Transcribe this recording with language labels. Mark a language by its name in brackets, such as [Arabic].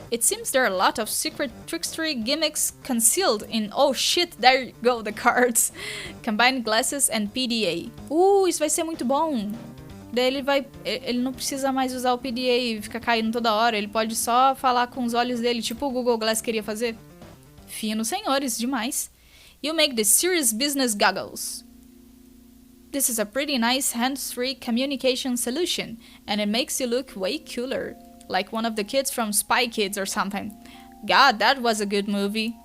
[English] It seems there are a lot of secret trickstery gimmicks concealed in... Oh shit, there you go, the cards. Combine glasses and PDA. [Portuguese] Isso vai ser muito bom. Daí ele não precisa mais usar o PDA e ficar caindo toda hora. Ele pode só falar com os olhos dele, tipo o Google Glass queria fazer. Fino, senhores, demais. [English] You make the serious business goggles. This is a pretty nice hands-free communication solution, and it makes you look way cooler. Like one of the kids from Spy Kids or something. God, that was a good movie.